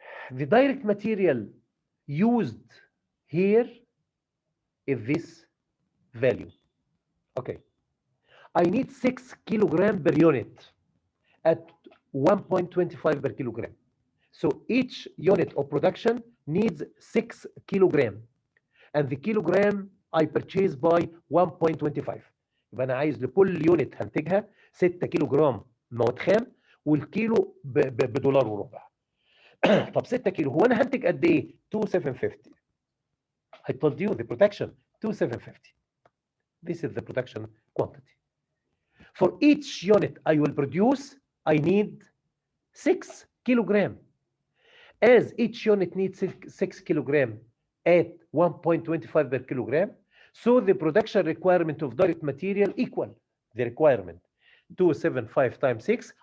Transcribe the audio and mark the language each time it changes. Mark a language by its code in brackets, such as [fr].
[en] The direct material used here is this value. Okay. I need 6 kilogram per unit at 1.25 per kilogram. So each unit of production needs 6 kilogram. And the kilogram I purchase by 1.25. [ar] يبقى أنا عايز لكل يونت هنتجها 6 كيلو جرام مواد خام، والكيلو بدولار وربع. طب 6 كيلو هو أنا هنتج قد إيه؟ 2750. [en] I told you the production 2750. This is the production quantity. For each unit I will produce, I need 6 kilogram. As each unit needs 6 kilogram at 1.25 per kilogram, so the production requirement of direct material equal the requirement 275 times 6.